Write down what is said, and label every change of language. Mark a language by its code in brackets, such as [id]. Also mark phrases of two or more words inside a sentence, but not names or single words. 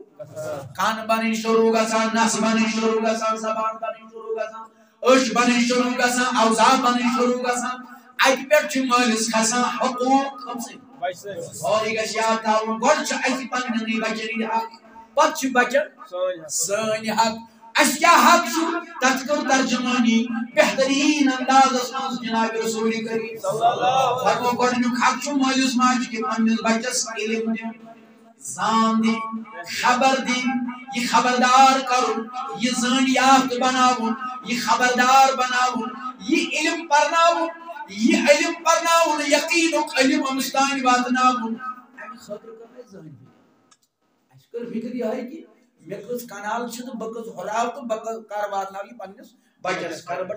[ks] کان بنٕنۍ شروع گژھان نس بنٕنۍ شروع گژھان زبان بنٕنۍ شروع گژھان أچھ بنٕنۍ شروع گژھان اوزا بنٕنۍ شروع گژھان اَتہِ پٮ۪ٹھ چھُ مٲلِس کھسان حقوٗق کٔمسٕے اور یہِ گژھِ یاد تھاوُن گۄڈٕ چھِ اَسہِ پننٮ۪نٕے بچن ہٕنٛدۍ حق پتہٕ چھِ بچن سٲنۍ حق اس کیا حق چھُ تتھ کٔر ترجمانی بہترین اندازس منٛز جناب رسول کریم [ar] صلی اللہ علیہ وسلم [ks] گۄڈنیُک حق چھُ مٲلِس ماجہِ کہِ پننِس بچس علم دِیُن زان دِنۍ خبر دِنۍ یہِ خبردار کرُن یہِ زٲنۍ یافتہٕ بناوُن یہِ خبردار بناوُن یہِ علم پرناوُن یقیٖنُک علم أمِس تانۍ واتناوُن امہِ خٲطرٕ کٔر اَسہِ زٲنۍ اَسہِ کٔر فِکر یِہے کہِ مےٚ کٔژ کنال چھِ تہٕ بہٕ کٔژ ہُراو تہٕ بہٕ کر واتناو یہِ پننِس بچس کرٕ بہٕ